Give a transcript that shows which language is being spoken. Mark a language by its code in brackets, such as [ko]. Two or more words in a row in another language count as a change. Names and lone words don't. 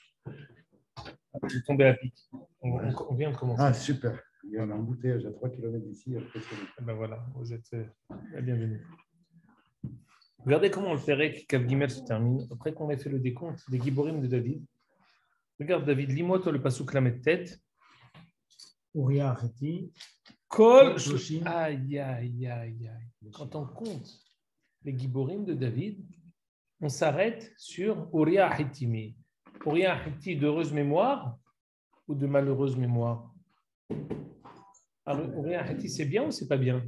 [fr] Je suis tombé à pic. On vient de commencer. Ah, super. Il y a un embouteillage à 3 km d'ici. Ben voilà, vous êtes la bienvenue. Regardez comment le [he] פרק כף גימל [fr] se termine. Après qu'on ait fait le décompte des Giborim de David. Regarde David, lis-moi toi le [he] פסוק למד [fr] tête. Uriah Hati. Kol. Aïe, aïe, aïe, aïe. Quand on compte les Giborim de David, on s'arrête sur Uriah Hati. Uriah Hati d'heureuse mémoire ou de malheureuse mémoire? Alors, Uriah Hati, c'est bien ou c'est pas bien?